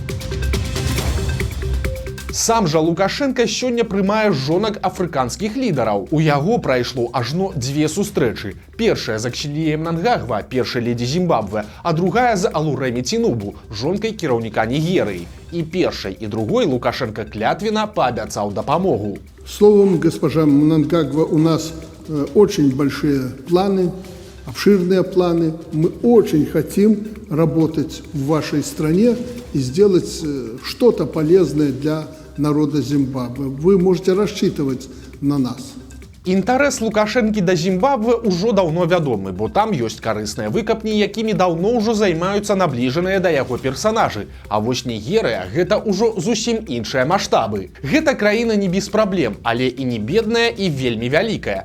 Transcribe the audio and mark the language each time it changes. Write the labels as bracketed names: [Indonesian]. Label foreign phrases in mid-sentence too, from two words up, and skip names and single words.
[Belarusian] Сам жа Лукашенка сёння прымае жонак афрыканскіх лідараў. У яго прайшло ажно дзве сустрэчы. Першая з Аксіліем Нангагва, першай ледзі Зімбабве, а другая з Алуремі Цінубу, жонкай кіраўніка Нігерыі. І першай, і другой Лукашенка клятвена паабяцаў дапамогу. [Russian] Словом, госпожа Мнангагва, у нас очень большие планы, обширные планы. Мы очень хотим работать в вашей стране и сделать что-то полезное для народа Зимбабве. Вы можете рассчитывать на нас. [Belarusian] Інтарэс Лукашэнкі да Зімбабве ўжо даўно вядомы, бо там ёсць карысныя выкапні, якімі даўно ўжо займаюцца набліжаныя да яго персанажы. А вось Нігерыя – гэта ўжо зусім іншыя маштабы. Гэта краіна не без праблем, але і не бедная, і вельмі вялікая.